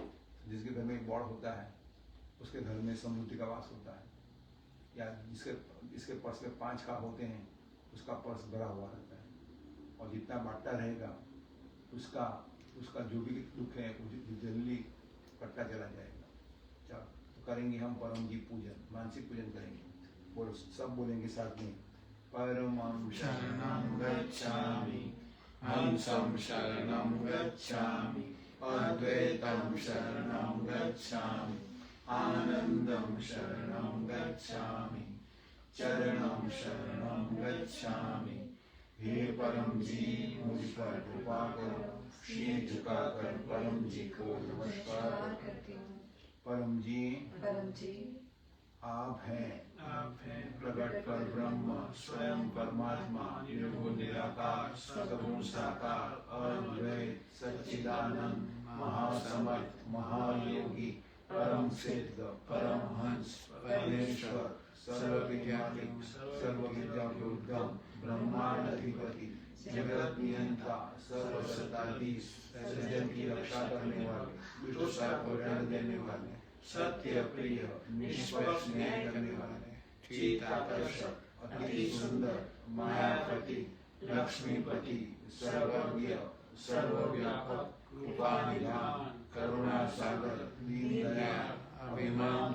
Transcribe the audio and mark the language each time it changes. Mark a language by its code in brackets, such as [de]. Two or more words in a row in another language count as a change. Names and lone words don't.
[hi] जिसके घर में एक बॉड होता है उसके घर में समृद्धि का वास होता है, या जिसके पर्स में 5 का होते हैं उसका पर्स भरा हुआ रहता है। और जितना बांटता रहेगा उसका जो भी दुख है जल्दी कटता चला जाएगा। चलो, तो करेंगे हम परम जी पूजन, मानसिक पूजन करेंगे। बोलो, सब बोलेंगे साथ में। [sa] परमं शरणं गच्छामि, हंसं शरणं गच्छामि, अद्वैतं शरणं गच्छामि, आनंदं शरणं गच्छामि, चरणं शरणं गच्छामि। [hi] हे परम जी, मुझ पर कृपा करो, शीश झुकाकर परम जी को नमस्कार करती हूँ। परम जी आप हैं प्रकट पर ब्रह्म, स्वयं परमात्मा, निर्गुण निराकार, सगुण साकार, अद्वैत सच्चिदानंद, महासमर्थ, महायोगी, परम सिद्ध, परमहंस, परमेश्वर, सर्वविद्यात्मक, सर्वविद्याभ्युदगम, ब्रह्मांडाधिपति, जगत नियंता, सर्वसत्ताधीश, सज्जन की रक्षा करने वाले, दुष्ट को दंड देने वाले, सत्य प्रिय, निष्पक्ष न्याय करने वाले, चित्त आकर्षक, अति सुंदर, मायापति, लक्ष्मीपति, सर्वज्ञ, सर्वव्यापक, कृपा निधान, करुणा सागर, दीन दयाल, अभिमान